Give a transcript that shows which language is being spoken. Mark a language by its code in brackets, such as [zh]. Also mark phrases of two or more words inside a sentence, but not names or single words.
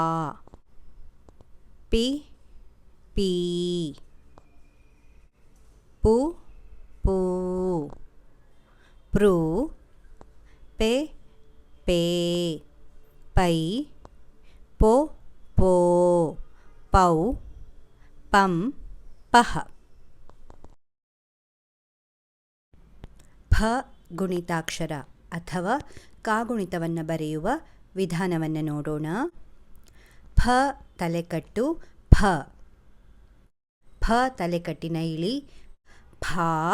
[kn] ಪಿ ಪೀ. ಪು ಪೂ. ಪೃ ಪೆ ಪೇ. ಪೈ ಪೊ ಪೋ. ಪೌ ಪಂ ಪಹ. ಫ ಗುಣಿತಾಕ್ಷರ ಅಥವಾ ಕಾಗುಣಿತವನ್ನು ಬರೆಯುವ ವಿಧಾನವನ್ನು ನೋಡೋಣ. ಫ ತಲೆಕಟ್ಟು ಫ. ಫ ತಲೆಕಟ್ಟಿನ ಇಳಿ ಫಾ.